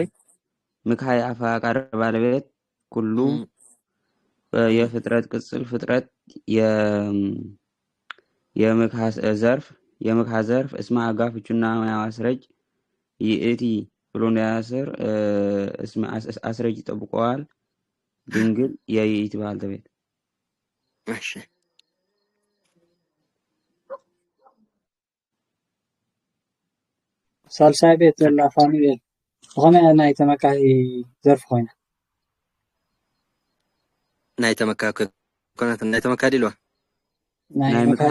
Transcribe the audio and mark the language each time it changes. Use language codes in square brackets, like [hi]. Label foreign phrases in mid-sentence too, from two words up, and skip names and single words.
[am] ምክሃ የአፈቃቃሪ ባለቤት ኩሉ የፍጥረት ቅጽል ፍጥረት የምክሃ ዘርፍ እስመ አጋፍ ፍቹና ማያው አስረጅ ይእቲ ብሎ እንዳያስር እስመ አስረጅ ይጠብቀዋል። ድንግል የይእቲ ባለቤት። እሺ [ti] ሳልሳይ ቤት ዘላ ፋኑኤል ዝኾነ ናይ ተመካሂ ዘርፍ ኮይና ናይ ተመካሂ ኮነት ናይ ተመካሂ ኢልዋ ናይ ምክሃ